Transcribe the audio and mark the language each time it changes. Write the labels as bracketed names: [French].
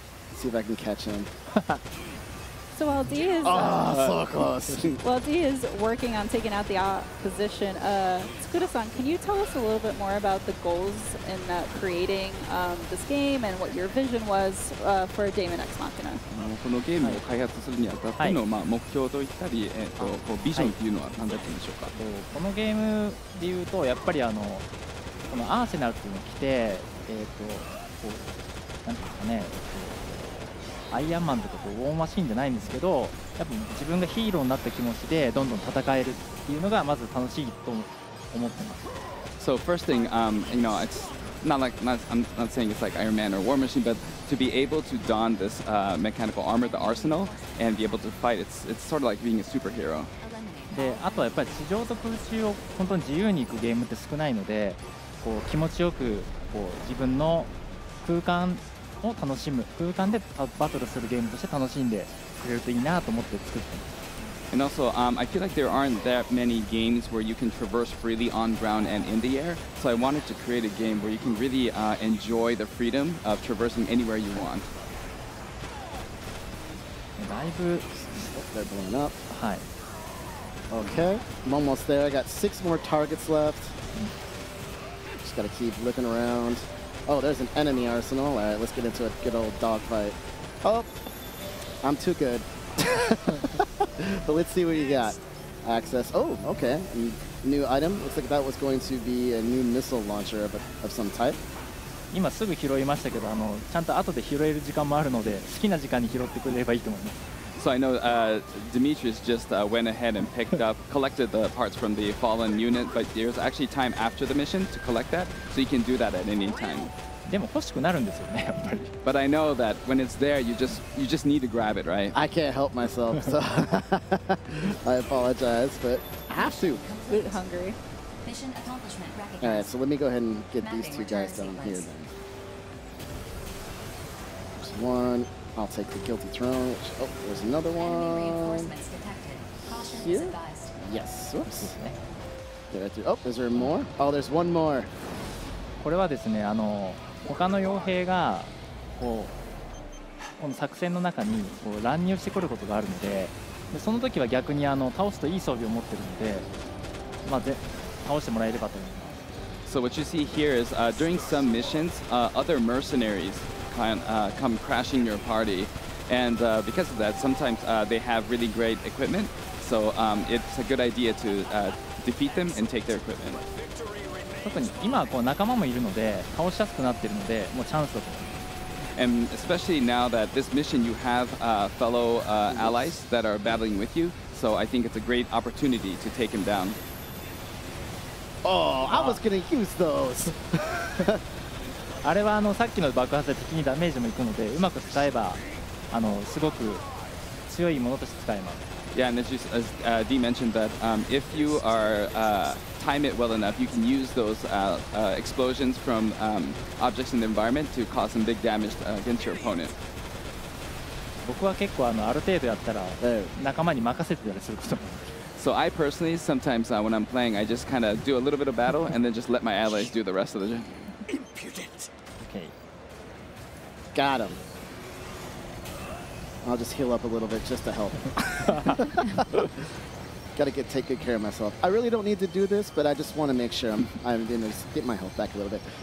[English] Let's see if I can catch him. So while D is so close. While D is working on taking out the opposition, Tsukura-san, can you tell us a little bit more about the goals in creating this game and what your vision was for Daemon X Machina? [Japanese] このゲームを開発するにあたっての目標といったり、ビジョンというのは何だったんでしょうか。このゲームでいうとやっぱりこのアーセナルっていうのを着てこうなんですかね。アイアンマンとかウォーマシンじゃないんですけど、やっぱ自分がヒーローになった気持ちでどんどん戦えるっていうのがまず楽しいと思ってます。 [English] So first thing, you know, it's I'm not saying it's like Iron Man or War Machine, but to be able to don this mechanical armor, the arsenal, and be able to fight, it's sort of like being a superhero. [Japanese] で、あとはやっぱり地上と空中を本当に自由に行くゲームって少ないので、こう気持ちよくこう自分の空間を楽しむ空間でバトルするゲームとして楽しんでくれるといいなと思って作ってます。 [English] And also, I feel like there aren't that many games where you can traverse freely on ground and in the air. So I wanted to create a game where you can really enjoy the freedom of traversing anywhere you want. [Japanese] だいぶ [English] They're blowing up. [Japanese] はい [English] Okay, I'm almost there. I got 6 more targets left. Just gotta keep looking around. Oh, there's an enemy arsenal. All right, let's get into a good old dogfight. Oh, I'm too good. But let's see what you got. Access. Oh, okay. New item. Looks like that was going to be a new missile launcher of some type. [Japanese] 今すぐ拾いましたけどちゃんと後で拾える時間もあるので好きな時間に拾ってくれればいいと思います [English] So I know Demetrius just went ahead and collected the parts from the fallen unit, but there's actually time after the mission to collect that, so you can do that at any time. [Japanese] でも欲しくなるんですよねやっぱり [English] But I know that when it's there, you just need to grab it, right? I can't help myself, so I apologize, but I have to. Loot hungry. Mission accomplishment recognized. All right, so let me go ahead and get these 2 guys down here then. There's one. I'll take the guilty throne. Oh, there's another Enemy one. reinforcements detected. Caution is Here? advised. Yes. [Japanese] で [English] Oops. [Japanese] すね [English] Get right through. Oh, is there more? Oh, there's one more. [Japanese] これはですね他の傭兵がこの作戦の中に乱入してくることがあるのでその時は逆に倒すといい装備を持ってるので、まあ、倒してもらえればと思います [English] So what you see here is during some missions, other mercenaries come crashing your party, and because of that, sometimes they have really great equipment. So it's a good idea to defeat them and take their equipment. [Japanese] 特に今は仲間もいるので倒しやすくなっているのでもうチャンスだと思います [English] And especially now that this mission, you have fellow allies that are battling with you. So I think it's a great opportunity to take him down. Oh, I was going to use those. [Japanese] あれはさっきの爆発で敵にダメージもいくのでうまく使えばすごく強いものとして使えます [English] Yeah, and as Dee mentioned that if you are time it well enough, you can use those explosions from objects in the environment to cause some big damage against your opponent. [Japanese] 僕は結構ある程度やったら仲間に任せてたりすることも [English] So I personally, sometimes when I'm playing, I just kind of do a little bit of battle and then just let my allies do the rest of the job. Okay. Got him. I'll just heal up a little bit just to help. Gotta take good care of myself. I really don't need to do this, but I just want to make sure I'm going to get my health back a little bit.